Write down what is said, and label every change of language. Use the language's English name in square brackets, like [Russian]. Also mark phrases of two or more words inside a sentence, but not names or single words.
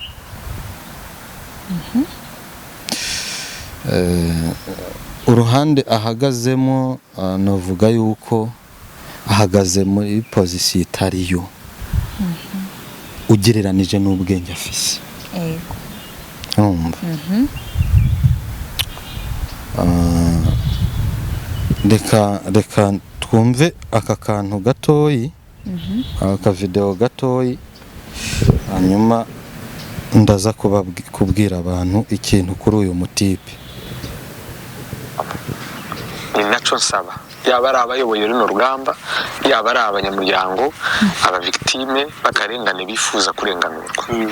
[Rundi] Uruhande ahagazemo navuga yuko ahagaze muri pozisiyo itariyo ugereranije n'ubwenge afise. Ego. Urumva? Reka twumve aka kantu gatoyi, aka video gatoyi, hanyuma ndaza kubwira abantu ikintu kuri uyu mutipe. Ni naco nsaba yaba ari abayoboye runo rugamba, yaba ari abanyamuryango, abavictime bakarengane bifuza kurenganurwa.